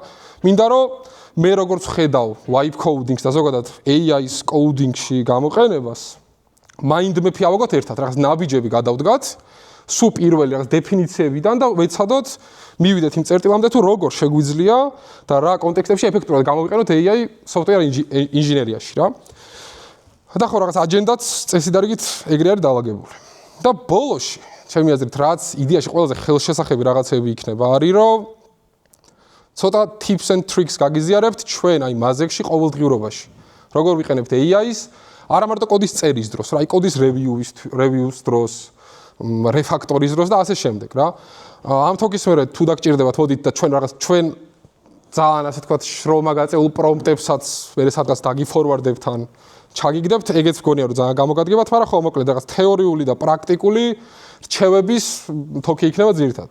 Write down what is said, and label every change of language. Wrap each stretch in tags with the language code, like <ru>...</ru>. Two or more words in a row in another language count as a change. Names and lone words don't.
<ka>მინდა რომ მე როგორც ხედავ</ka> <en>vibe coding-</en> <ka>ს და ზოგადად AI-ის coding-ში გამოყენებას,</ka> <en>mind map-</en> <ka>ი ავაგოთ ერთად, რაღაც ნაბიჯები გადავდგათ, სულ პირველი რაღაც დეფინიციებიდან და ვეცადოთ მივიდეთ იმ წერტილამდე თუ როგორ შეგვიძლია და რა კონტექსტებში ეფექტურად გამოვიყენოთ</ka> <en>AI software</en> <ka>ინჟინერიაში რა. და ხო რაღაც აჯენდაც წესიდარიგით ეგრე არის დაალაგებული. და ბოლოში, ჩემი აზრით, რაც იდეაში ყველაზე ხელშესახები რაღაცები იქნება, არის რომ ცოტა</ka> <en>tips and tricks</en> <ka>გაგიზიარებთ ჩვენ აი Mazek-ში ყოველდღიურობაში. როგორ ვიყენებთ AI-ს, არა მარტო კოდის წერის დროს, რა, აი კოდის review-ს დროს, refactor-ის დროს და ასე შემდეგ რა. ამ თოკის მერე თუ დაგჭირდებათ, მოდით და ჩვენ ძალიან ასე თქვათ შრომა გაწეულ პრომპტებსაც მერე სადღაც დაგიფორვარდებთ ან ჩაგიგდებთ, ეგეც მგონია რომ ძალიან გამოგადგებათ, მაგრამ ხო მოკლედ რაღაც თეორიული და პრაქტიკული რჩევების თოკი იქნება ძირითადად.</ka>